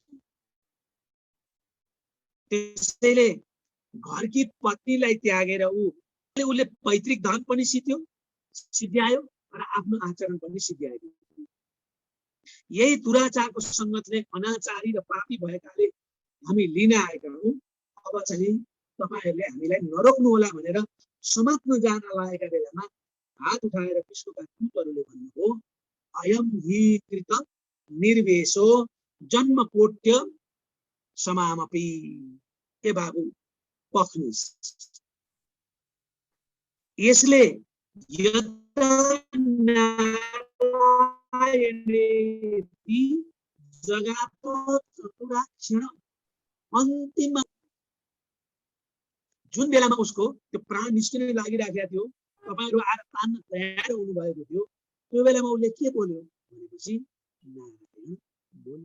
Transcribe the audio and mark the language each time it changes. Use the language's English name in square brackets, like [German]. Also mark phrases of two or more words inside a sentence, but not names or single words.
[Nepali] त्यसैले घरकी पत्नीलाई त्यागेर उसले पैतृक धन पनि सिद्ध्यायो र आफ्नो आचरण पनि सिद्ध्याएको। यही दुराचारको सङ्गतले अनाचारी र पापी भएकाले हामी लिन आएका हौँ। अब चाहिँ तपाईहरूले हामीलाई नरोक्नु होला भनेर समात्न जान लागेका बेलामा हात उठाएर विष्णुका दूतहरूले भन्नुभयो, [Sanskrit] अयम हि कृत निर्वेशो जन्मकोट्य समामपि। [Nepali] ए बाबु पख्नुहोस्, यसले अन्तिम जुन बेलामा उसको त्यो प्राण निस्किन लागिराखेको थियो, तपाईहरु आएर तान्न तयार हुनुभएको थियो, त्यो बेलामा उसले के बोल्यो भनेपछि नारायण बोल्यो।